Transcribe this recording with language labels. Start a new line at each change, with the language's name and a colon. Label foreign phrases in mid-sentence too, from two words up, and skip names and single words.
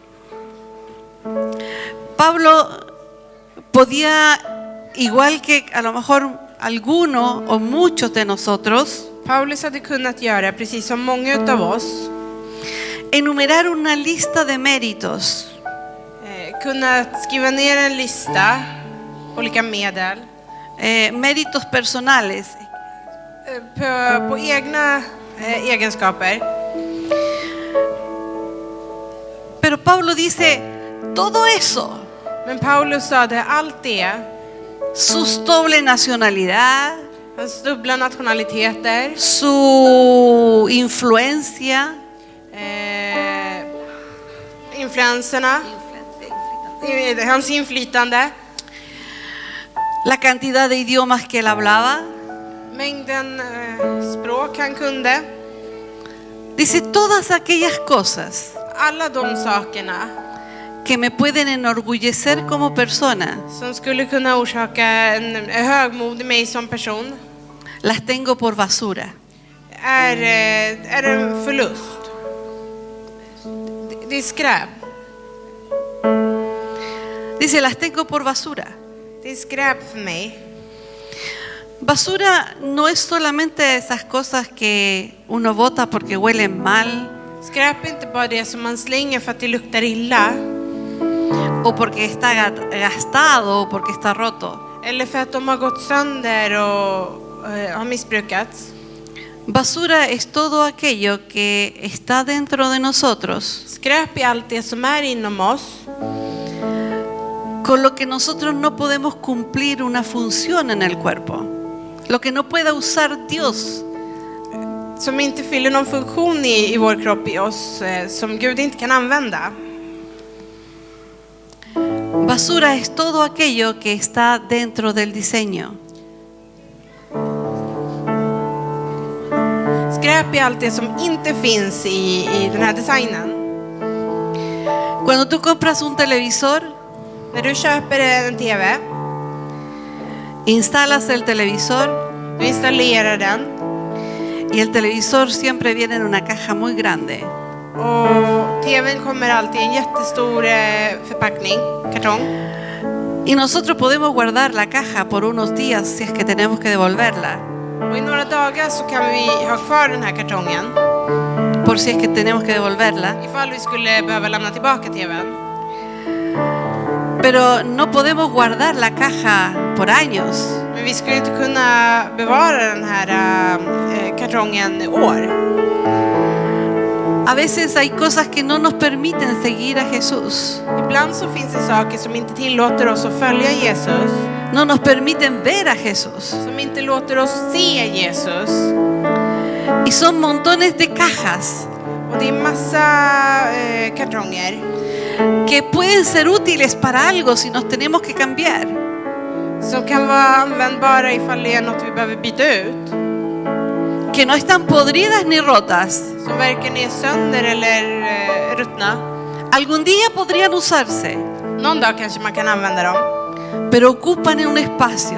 Spanish: Pablo podía, igual que a lo mejor alguno o muchos de nosotros,
Swedish: Paulus hade kunnat göra precis som många utav oss,
Spanish: enumerar una lista de méritos,
Swedish: kunnat skriva ner en lista, olika medel,
Spanish: méritos personales,
Swedish: på egna egenskaper.
Spanish: pero Pablo dice, todo eso,
Swedish: Men Paulus sa det, allt det,
Spanish: su doble nacionalidad,
Swedish: hans dubbla nationaliteter,
Spanish: su influencia,
Swedish: influenserna, hans inflytande,
Spanish: la cantidad de idiomas que él hablaba,
Swedish: mängden språk han kunde,
Spanish: dice todas aquellas cosas
Swedish: alla de sakerna
Spanish: que me pueden enorgullecer como persona,
Swedish: som skulle kunna orsaka en högmod i mig som person,
Spanish: las tengo por basura.
Swedish: är en förlust. Det är skräp.
Spanish: Dice, las tengo por basura.
Swedish: Det är skräp för mig.
Spanish: Basura no es solamente esas cosas que uno bota porque huelen mal
Swedish: Skräp är inte bara det som man slänger för att det luktar illa,
Spanish: o porque está gastado o porque está roto.
Swedish: eller för att de har gått sönder och har missbrukats.
Spanish: Basura es todo aquello que está dentro de nosotros,
Swedish: Skräp är allt det som är inom oss,
Spanish: con lo que nosotros no podemos cumplir una función en el cuerpo, lo que no pueda usar Dios.
Swedish: som inte fyller någon funktion i vår kropp, i oss, som Gud inte kan använda.
Spanish: Basura es todo aquello que está dentro del diseño.
Swedish: Skräp är allt det som inte finns i den här designen.
Spanish: Cuando tú compras un televisor,
Swedish: När du köper en TV,
Spanish: instalas el televisor
Swedish: du installerar den,
Spanish: y el televisor siempre viene en una caja muy grande.
Swedish: och TVn kommer alltid i en jättestor förpackning, kartong.
Spanish: Y nosotros podemos guardar la caja por unos días si es que tenemos que devolverla,
Swedish: Och i några dagar så kan vi ha kvar den här kartongen,
Spanish: por si es que tenemos que devolverla.
Swedish: ifall vi skulle behöva lämna tillbaka TVn.
Spanish: Pero no podemos guardar la caja por años.
Swedish: Men vi skulle inte kunna bevara den här kartongen i år.
Spanish: A veces hay cosas que no nos permiten seguir a Jesús.
Swedish: Ibland så finns det saker som inte tillåter oss att följa Jesus.
Spanish: No nos permiten ver a Jesús.
Swedish: Som inte låter oss se Jesus.
Spanish: Y son montones de cajas
Swedish: Och det är massa kartonger
Spanish: que pueden ser útiles para algo si nos tenemos que cambiar.
Swedish: som kan vara användbara ifall det är något vi behöver byta ut.
Spanish: Que no están podridas ni rotas.
Swedish: Som varken är sönder eller ruttna.
Spanish: Algún día podrían usarse,
Swedish: Någon dag kanske man kan använda dem.
Spanish: pero ocupan un espacio.